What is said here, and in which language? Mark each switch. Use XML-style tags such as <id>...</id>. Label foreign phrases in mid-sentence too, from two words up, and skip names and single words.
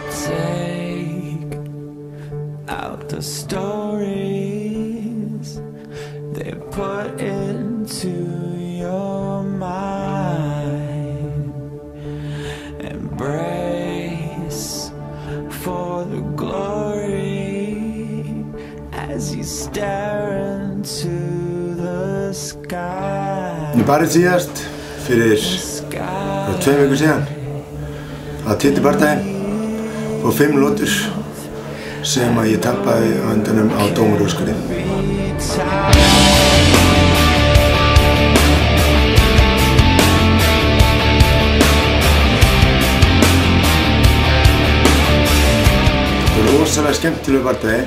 <en>take out the stories they put into your mind. Embrace for the glory as you stare into the sky.</en> <is>Ég barði síðast fyrir 2 vikur síðan á titubardaginn og 5 lotur sem að ég tapaði á endanum á dómarúrskurði. Það var rosalega skemmtilegur bardagi.</is>